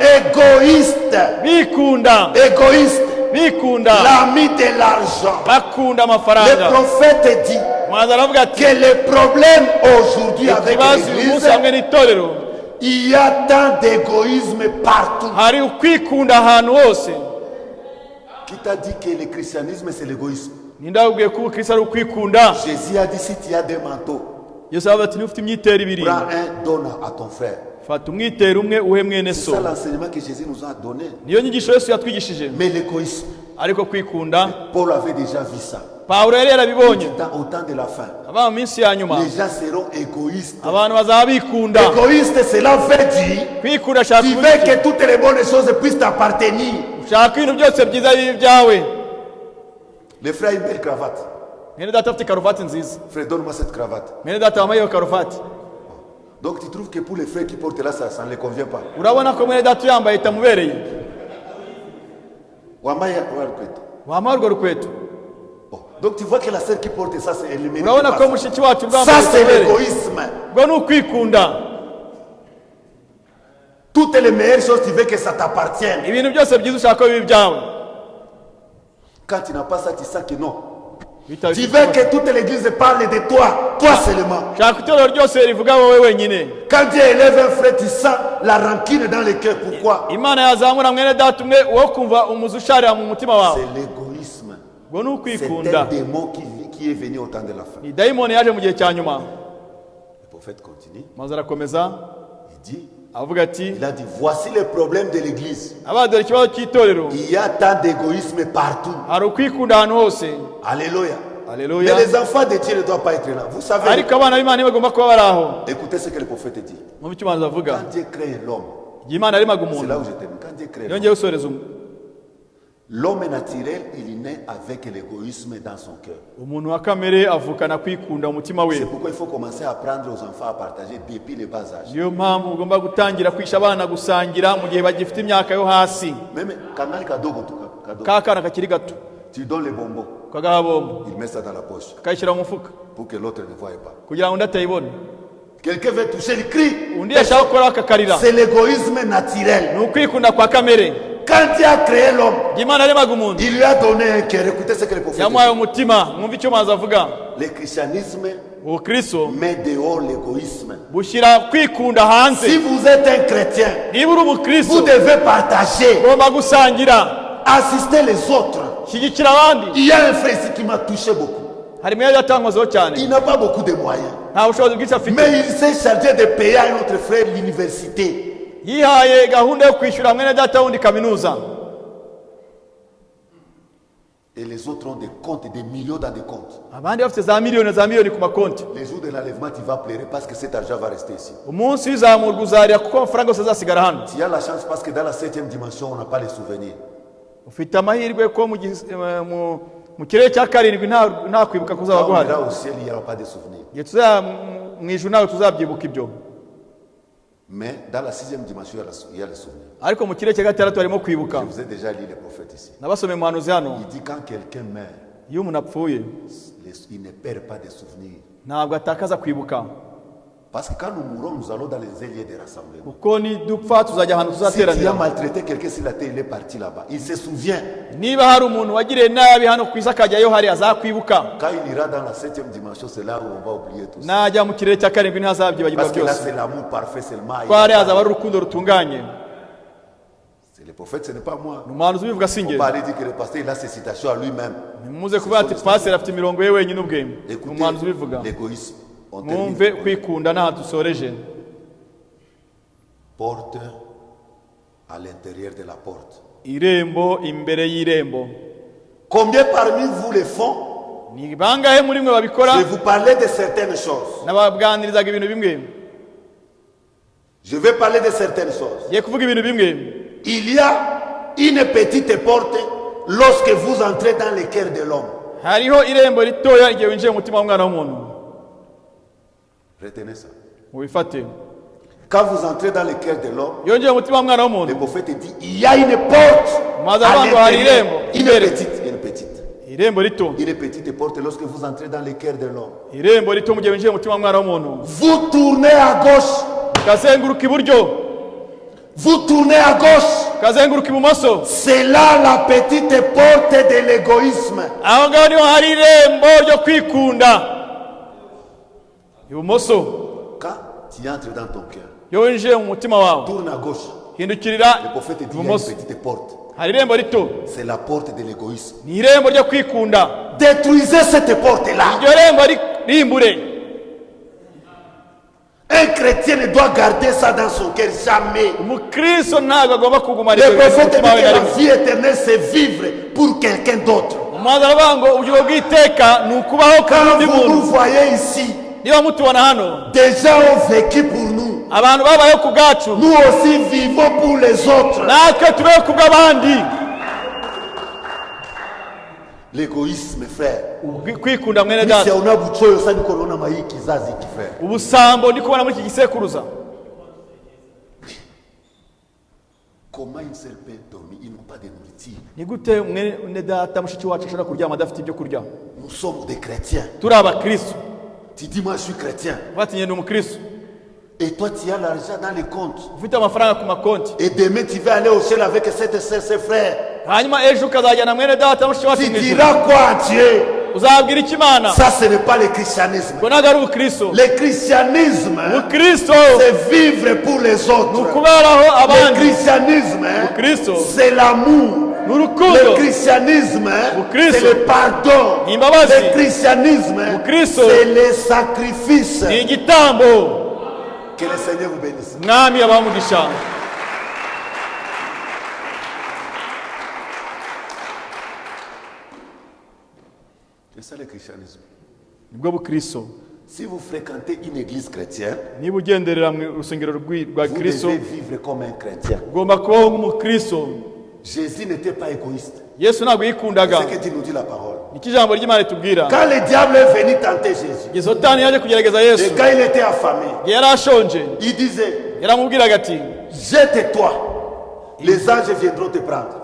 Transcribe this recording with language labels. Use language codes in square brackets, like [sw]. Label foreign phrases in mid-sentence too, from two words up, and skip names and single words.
[rw] Bikunda. Bikunda. [fr] L'ami de l'argent. [rw] Bakunda [fr] Le [rw] amafaranga. [fr] prophète dit [rw] Mwaza aravuga ati [fr] que le problème aujourd'hui avec [rw] ikibazo uyu munsi [fr] l'église, [rw] hamwe n'itorero [fr] Il y a tant d'égoïsme partout. [rw] hari ukwikunda ahantu hose. [fr] Qui t'a dit que le christianisme c'est l'égoïsme? [rw] Nindabwiye ko ubukristo ari ukwikunda. [fr] Jésus a dit si tu as des manteaux, [rw] Yesu aravuga ati niba ufite imyitero ibiri, [fr] prends un, donne à ton frère. [rw] fata umwitero umwe uhe mwene [fr] C'est so. ça l'enseignement que Jésus nous a donné. [rw] Niyo nyigisho Yesu yatwigishije. [fr] Mais l'égoïsme, [rw] Ariko kwikunda, [fr] Paul avait déjà vu ça. [rw] Pawulo yari yarabibonye. [fr] Au temps de la fin, [rw] Aba mu minsi ya nyuma, [fr] les gens seront égoïstes. [rw] abantu bazaba bikunda. [fr] Égoïste, cela veut dire [rw] Kwikunda shaka [fr] tu veux que toutes les bonnes choses puissent t'appartenir. [rw] ushaka ibintu byose byiza bibi byawe. [fr] Le frère a une belle cravate. [rw] Mwene data afite karuvati nziza. [fr] Frère, donne-moi cette cravate. [rw] Mwene data wambaye iyo karuvati. [fr] Donc tu trouves que pour les frères qui portent là, ça ne les convient pas. [rw] Urabona ko mwene data yambaye itamubereye. Wamaya, ouais, Wambaye urwo rukweto. [fr] bon. Donc tu vois que la sœur qui porte ça, c'est elle mérite [rw] Urabona [fr] pas [rw] ko [fr] ça. [rw] mushiki wacu [fr] Ça [rw] bwambaye [fr] c'est [rw] itamubereye. [fr] l'égoïsme. [rw] Ubwo ni ukwikunda. [fr] Toutes les meilleures choses, tu veux que ça t'appartienne. [rw] Ibintu byose byiza ushaka ko bibi byawe. [fr] Quand tu n'as pas ça, tu sens que non. [rw] Bitawe [fr] Tu veux que toute l'église parle de toi, toi seulement. [rw] shaka itorero ryose rivuga wowe wenyine. [fr] Quand Dieu élève un frère, tu sens la rancune dans le cœur. Pourquoi? [rw] Imana yazamura mwene data umwe wo kumva umuzi usharira mu mutima wawe. [fr] C'est l'égoïsme. [rw] Ubwo ni [fr] C'est [rw] ukwikunda. [fr] un démon qui est venu au temps de la fin. [rw] Ni dayimoni yaje mu gihe cya nyuma. [fr] Le prophète continue. [rw] Maze arakomeza [fr] Il dit, [rw] avuga ati, [fr] il a dit, voici le problème de l'église. [rw] abadore ikibazo cy'itorero. [fr] Il y a tant d'égoïsme partout. [rw] Hari ukwikunda ahantu hose. [fr] Alléluia. [rw] Haleluya. [fr] Mais les enfants de Dieu ne doivent pas être là. Vous savez, [rw] Ariko abana b'Imana bagomba kuba bari aho. [fr] écoutez ce que le prophète dit. [rw] Mu byo Imana avuga. [fr] Quand Dieu crée l'homme, [rw] Igihe Imana yaremaga [fr] c'est [rw] umuntu. [fr] là où je termine. Quand Dieu crée l'homme, [rw] Yongeye gusoreza [fr] l'homme naturel, il naît avec l'égoïsme dans son cœur. [rw] umuntu wa kamere avukana kwikunda mu mutima we. [fr] C'est pourquoi il faut commencer à apprendre aux enfants à partager depuis le bas âge. [rw] Niyo mpamvu ugomba gutangira kwisha abana gusangira mu gihe bagifite imyaka yo hasi. Même kangali kadogo tu kadogo. Ka kana kakiri gato [fr] Tu donnes les bonbons, [rw] kagaha bombo [fr] il met ça dans la poche [rw] kayishyira mu mufuka [fr] pour que l'autre ne voie pas. [rw] kugira ngo undi atayibona. [fr] Quelqu'un veut toucher, il crie. [rw] Undi yashaka gukora akakarira. [fr] C'est l'égoïsme naturel. [rw] Ni ukwikunda kwa kamere. [fr] Quand Dieu a créé l'homme, [rw] Igihe Imana yaremaga umuntu [fr] il lui a donné un cœur. Écoutez ce que le prophète [rw] yamuhaye [fr] dit. [rw] umutima. Mwumve icyo Mazi avuga. [fr] Le christianisme [rw] Ubukristo [fr] met dehors l'égoïsme. [rw] bushyira kwikunda hanze. [fr] Si vous êtes un chrétien, [rw] Niba uri [fr] vous [rw] umukristo [fr] devez partager, [rw] ugomba gusangira, [fr] assister les autres. [rw] shyigikira abandi. [fr] Il y a un frère ici qui m'a touché beaucoup. [rw] Hari mwene data wankozeho cyane, [fr] Il n'a pas beaucoup de moyens. [rw] nta bushobozi bwinshi afite, [fr] Mais il s'est chargé de payer à un autre frère l'université. [rw] yihaye gahunda yo kwishyura mwene data wundi kaminuza. [fr] Et les autres ont des comptes, des millions dans des comptes. [rw] Abandi bafite za miliyoni ku makonti. [fr] Les jours de l'enlèvement, tu vas pleurer parce que cet argent va rester ici. [rw] Umunsi w'izamurwa uzarira kuko amafaranga yose azasigara hano. [fr] Tu as la chance parce que dans la 7e dimension, on n'a pas les souvenirs. [rw] Ufite amahirwe ko mu kirere cya karindwi nta kwibuka kuzaba [fr] Quand on [rw] guhari. [fr] ira au ciel, il n'y aura pas de souvenirs. [rw] Igihe tuzaba mu ijuru nawe tuzabyibuka ibyo. [fr] Mais dans la 6e dimension, il y a les souvenirs. [rw] Ariko mu kirere cya gatandatu harimo kwibuka. [fr] Je vous ai déjà lu les prophètes ici. [rw] Nabasomeye mu muhanuzi hano, [fr] Il dit quand quelqu'un meurt, [rw] iyo umuntu apfuye [fr] il ne perd pas de souvenirs. [rw] ntabwo atakaza kwibuka. [fr] Parce que quand nous mourrons, nous allons dans les lieux de rassemblement. [rw] Kuko nidupfa tuzajya ahantu [fr] Si tu as [rw] tuzateranira. [fr] maltraité quelqu'un sur la terre, il est parti là-bas. Il se souvient. [rw] Niba hari umuntu wagiriye nabi hano ku isi akajyayo hari azakwibuka. [fr] Quand il ira dans la 7e dimension, c'est là où on va oublier tout ça. [rw] Najya mu kirere cya karindwi ntazabyibagirwa [fr] Parce que là, [rw] byose. [fr] c'est l'amour parfait seulement. [rw] Ko hari hazaba ari urukundo rutunganye. [fr] C'est le prophète, ce n'est pas moi. [rw] Ni umuhanuzi ubivuga si [fr] On [rw] njye. [fr] va aller dire que le pasteur, il a ses citations à lui-même. [rw] Nimuze kuvuga ati paseri afite imirongo ye wenyine ubwe. Ni [fr] Écoutez, [rw] umuhanuzi ubivuga. [fr] l'égoïsme. On [rw] Mwumve [fr] termine. [rw] kwikunda n'aha dusoreje. [fr] Porte à l'intérieur de la porte. [rw] Irembo imbere y'irembo. [fr] Combien parmi vous le font? [rw] Ni bangahe muri mwe babikora? [fr] Je vais vous parler de certaines choses. [rw] Nababwanirizaga ibintu bimwe. [fr] Je vais parler de certaines choses. [rw] Ngiye kuvuga ibintu bimwe. [fr] Il y a une petite porte lorsque vous entrez dans le cœur de l'homme. [rw] Hariho irembo ritoya igihe winjiye mu mutima w'umwana w'umuntu. [fr] Retenez ça. [rw] Mubifate. [fr] Quand vous entrez dans le cœur de l'homme, [rw] Iyo winjiye mu mutima w'umwana [fr] le [rw] w'umuntu, [fr] prophète dit, il y a une porte [rw] Maze [fr] à [rw] abantu hari [fr] l'intérieur. [rw] irembo. [fr] Une petite. [rw] irembo rito. [fr] Une petite porte lorsque vous entrez dans le cœur de l'homme. [rw] Irembo rito mu gihe winjiye mu mutima w'umwana w'umuntu. [fr] Vous tournez à gauche. [rw] Kazenguruka iburyo. [fr] Vous tournez à gauche. [rw] Kazenguruka ibumoso. [fr] C'est là la petite porte de l'égoïsme. [rw] Aho ngaho niho hari irembo ryo kwikunda. Ibumoso. [fr] Quand tu entres dans ton cœur, [rw] iyo winjiye mu mutima wawe [fr] tourne à gauche. [rw] hindukirira [fr] Le prophète dit il y a [rw] ibumoso [fr] une petite porte. [rw] hari irembo rito [fr] C'est la porte de l'égoïsme. [rw] ni irembo ryo kwikunda [fr] Détruisez cette porte-là. [rw] iryo rembo rimbure. [fr] Un chrétien ne doit garder ça dans son cœur jamais. [rw] umukristo ntabwo agomba kugumana [fr] Le [rw] ibyo bintu mu [fr] prophète dit [rw] mutima we [fr] que [rw] na [fr] la [rw] rimwe. [fr] vie éternelle, c'est vivre pour quelqu'un d'autre. [rw] umuhanzi aravuga ngo ubugingo bw'iteka ni ukubaho ku [fr] Quand [rw] wundi [fr] vous nous [rw] muntu. [fr] voyez ici, [rw] niba mutubona hano [fr] des gens ont vécu pour nous. [rw] abantu babayeho ku bwacu [fr] Nous aussi vivons pour les autres. [rw] natwe tubeho ku bw'abandi. [fr] L'égoïsme, frère. [rw] kwikunda mwene [fr] Si [rw] data [fr] on a butchoyo ça nous connaît maï kizazi qui fait. [rw] ubusambo ndi kubona muri iki gisekuruza. [fr] Comment une seule peut dormir? Ils n'ont pas de nourriture. [rw] ni gute mwene data mushiki wacu ashobora kuryama adafite ibyo kurya? [fr] Nous sommes des chrétiens. [rw] turi abakristo. [fr] Tu dis moi je suis chrétien. [rw] batinye ni umukristo [fr] Et toi tu as l'argent dans les comptes. [rw] ufite amafaranga ku makonti, [fr] Et demain tu vas aller au ciel avec ses frères. [rw] hanyuma ejo ukazajyana mwene data mushiki wacu [fr] Tu [rw] mu ijuru. [fr] diras quoi à Dieu? [rw] uzabwira iki Imana? [fr] Ça ce n'est pas le christianisme. [rw] ngo ntabwo ari ubukristo. [fr] Le christianisme, [rw] ubukristo [fr] c'est vivre pour les [rw] ni [fr] autres. [rw] ukuberaho [fr] Le [rw] abandi. [fr] christianisme, [rw] ubukristo [fr] c'est l'amour. [rw] ni [fr] Le [rw] urukundo. [fr] christianisme, [rw] Christ. [fr] c'est le pardon. [rw] Ni imbabazi. [fr] Le christianisme, [rw] Christ. [fr] c'est le sacrifice. [rw] ni igitambo. [fr] Que le Seigneur vous bénisse. [rw] mwami abamugisha. [fr] C'est ça le christianisme. [rw] nibwo bukristo. [fr] Si vous fréquentez une église chrétienne, [rw] niba ugenderera mu rusengero rwa [fr] vous [rw] kristo [fr] devez vivre comme un chrétien. [rw] ugomba kubaho nk'umukristo. [fr] Jésus n'était pas égoïste. [rw] yesu ntabwo yikundaga. [fr] C'est ce que Dieu nous dit la parole. [rw] niko ijambo ry'imana ritubwira. [fr] Quand le diable est venu tenter Jésus, [rw] igihe satani yaje kugerageza [fr] et [rw] yesu [fr] quand il était affamé, [rw] igihe yari ashonje [fr] il disait, [rw] yaramubwiraga ati [fr] jette-toi, les anges viendront te prendre.